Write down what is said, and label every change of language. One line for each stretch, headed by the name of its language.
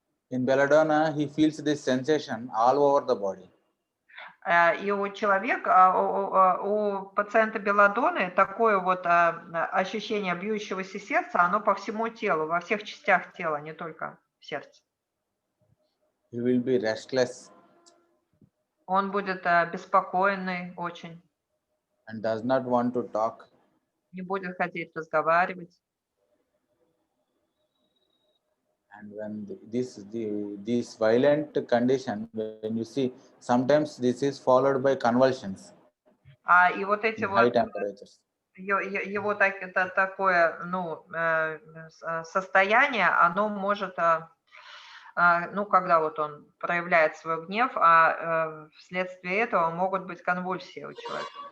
English: In belladonna, he feels this sensation all over the body.
Russian: И у человека, у пациента белладоны такое вот ощущение бьющегося сердца, оно по всему телу, во всех частях тела, не только в сердце.
English: He will be restless.
Russian: Он будет беспокойный очень.
English: And does not want to talk.
Russian: Не будет хотеть разговаривать.
English: And when this violent condition, when you see, sometimes this is followed by convulsions.
Russian: И вот эти
English: High
Russian: вот
English: temperatures.
Russian: его такое, ну, состояние, оно может, ну, когда вот он проявляет свой гнев, вследствие этого могут быть конвульсии у человека.